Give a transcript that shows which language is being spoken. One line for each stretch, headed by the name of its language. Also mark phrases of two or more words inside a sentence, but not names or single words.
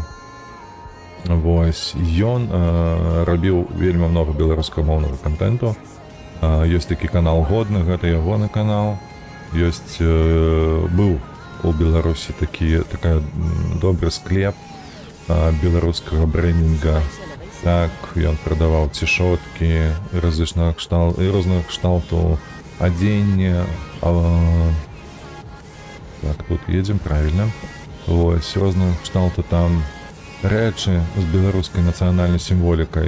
Belarusian: Вось, ён рабіў вельмі много беларускамоўнага контенту. Ёсць такі канал Годны, гэта ягоны канал. Ёсць, быў у Беларусі такі добры склеп беларускага брэндинга.
Polish: Trzymaj się lewej strony.
Belarusian: Так, ён прадаваў цішоткі, розных кшталтаў адзення. Так, тут едзем правільна. Вось, розных кшталтаў там рэчы з беларускай нацыянальнай сімволікай.